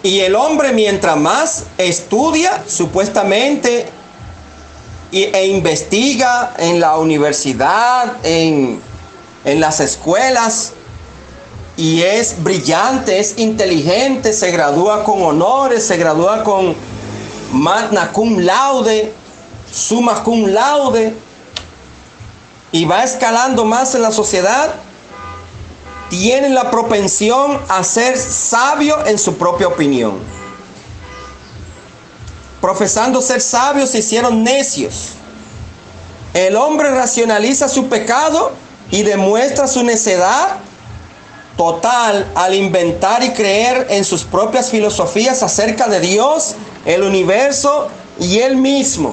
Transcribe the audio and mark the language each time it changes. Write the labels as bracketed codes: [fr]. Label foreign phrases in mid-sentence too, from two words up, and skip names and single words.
[es] Y el hombre, mientras más estudia, supuestamente, e investiga en la universidad, en las escuelas, y es brillante, es inteligente, se gradúa con honores, se gradúa con [la] magna cum laude, summa cum laude, [es] y va escalando más en la sociedad, tienen la propensión a ser sabio en su propia opinión. Profesando ser sabios, se hicieron necios. El hombre racionaliza su pecado y demuestra su necedad total al inventar y creer en sus propias filosofías acerca de Dios, el universo y él mismo.